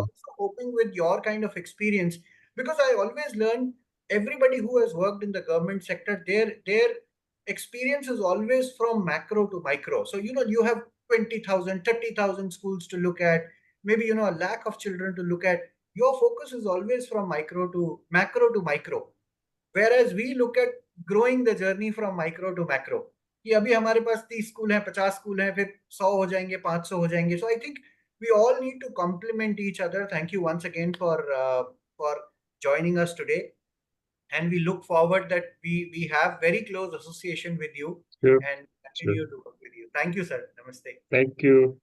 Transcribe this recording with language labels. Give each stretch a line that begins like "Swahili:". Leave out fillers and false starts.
English: also hoping with your kind of experience, because I always learn everybody who has worked in the government sector, their experience is always from macro to micro. So you have 20,000, 30,000 schools to look at, maybe a lakh of children to look at. Your focus is always from macro to micro, whereas we look at growing the journey from micro to macro.
Hindi: कि अभी हमारे पास 30 school हैं, 50 school हैं, फिर 100 हो जाएंगे, 500 हो जाएंगे.
English: So I think we all need to complement each other. Thank you once again for joining us today, and we look forward that we have very close association with you Sure. and Sure. continue to work with you. Thank you, sir. Namaste. Thank you.